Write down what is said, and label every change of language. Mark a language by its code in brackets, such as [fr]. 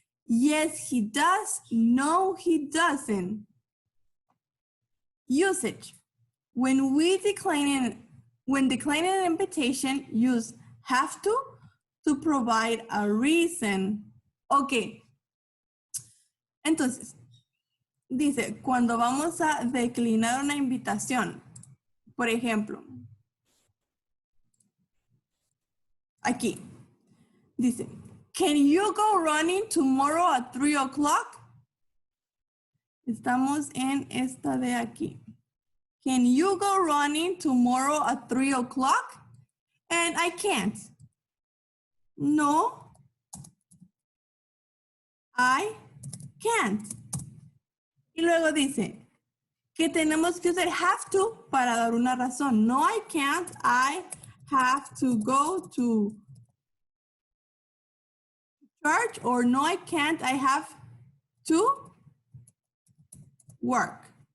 [en] Yes, he does. No, he doesn't. Usage. When declining an invitation, use have to provide a reason. Ok. [es] Entonces, dice, cuando vamos a declinar una invitación, por ejemplo, aquí, dice, [en] can you go running tomorrow at 3 o'clock? [es] Estamos en esta de aquí. [en] Can you go running tomorrow at 3 o'clock? And I can't. No, I can't. [es] Y luego dice que tenemos que usar have to para dar una razón. [en] No, I can't. I have to go to church, or no, I can't. I have to work.